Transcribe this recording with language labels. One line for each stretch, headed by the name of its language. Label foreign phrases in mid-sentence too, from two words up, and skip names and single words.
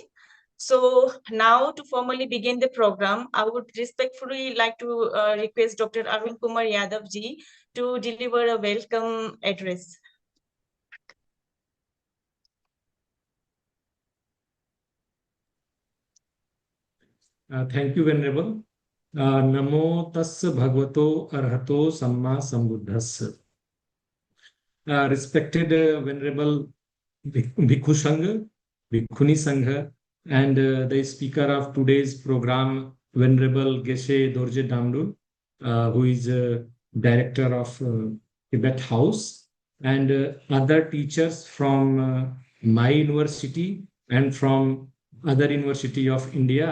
English: So now, to formally begin the program, I would respectfully like to request Dr. Arun Kumar Yadav ji to deliver a welcome address. Thank you, Venerable.
Pali: Namo tassa bhagavato arhato samma sambuddhassa.
English: Respected Venerable Bhikkhu Sangha, Bhikkhuni Sangha, and the speaker of today's program, Venerable Geshe Dorji Damdul, who is director of Tibet House, and other teachers from my university and from other university of India.